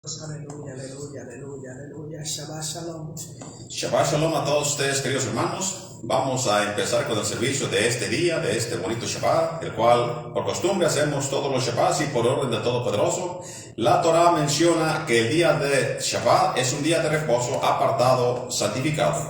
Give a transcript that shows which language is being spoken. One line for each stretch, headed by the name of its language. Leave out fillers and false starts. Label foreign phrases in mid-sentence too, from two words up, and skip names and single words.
Spanish: Aleluya, aleluya, aleluya, aleluya.
Hebrew: שבת שלום. שבת שלום
Spanish: a todos ustedes, queridos hermanos. Vamos a empezar con el servicio de este día, de este bonito Shabbat, el cual por costumbre hacemos todos los Shabbats y por orden del Todopoderoso. La Torah menciona que el día de Shabbat es un día de reposo apartado, santificado.